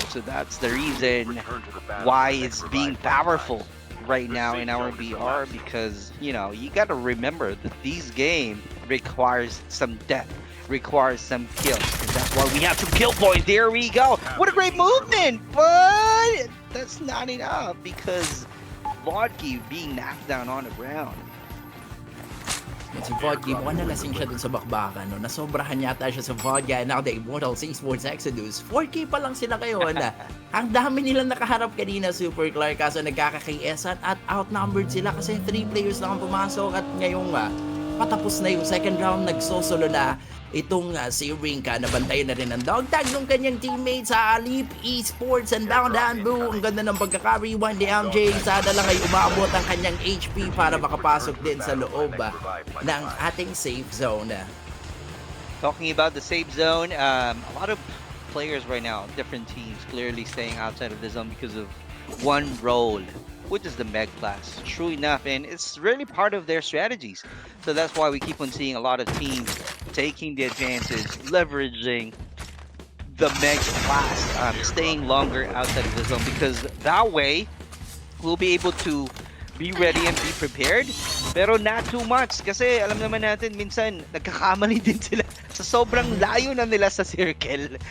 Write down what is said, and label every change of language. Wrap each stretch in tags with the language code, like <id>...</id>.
<en>So that's the reason why it's being powerful right now in our BR, because you know, you got to remember that this game requires some death, requires some kills, and that's why we have some kill points. There we go. What a great movement, but that's not enough because Vodki being knocked down on the ground.</en> <tl>Si Vodka, mukhang nalasing siya dun sa bakbakan, no? Nasobrahan yata siya sa Vodka,</tl> <en>and now the</en> <tl>Immortals Esports Exodus. 4K pa lang sila ngayon. Ang dami nilang nakaharap kanina, Super Clark, kaso nagkaka-KSan at outnumbered sila kasi 3 players lang ang pumasok at ngayong patapos na yung second round, nagsosolo na itong si Rinka. Nabantayan na rin ang dog tag ng kanyang teammates sa Alip Esports and Down Boo. Ang ganda ng pagkaka-rewind ni MJ. Sada lang ay umabot ang kanyang HP para makapasok din sa loob ng ating safe zone.</tl> <en>Talking about the safe zone, a lot of players right now, different teams, clearly staying outside of the zone because of one role, which is the Meg class. True enough, and it's really part of their strategies. So that's why we keep on seeing a lot of teams taking the advantage, leveraging the Meg class, staying longer outside of the zone, because that way we'll be able to be ready and be prepared,</en> <tl>pero not too much kasi alam naman natin minsan nagkakamali din sila sa sobrang layo na nila sa circle.</tl>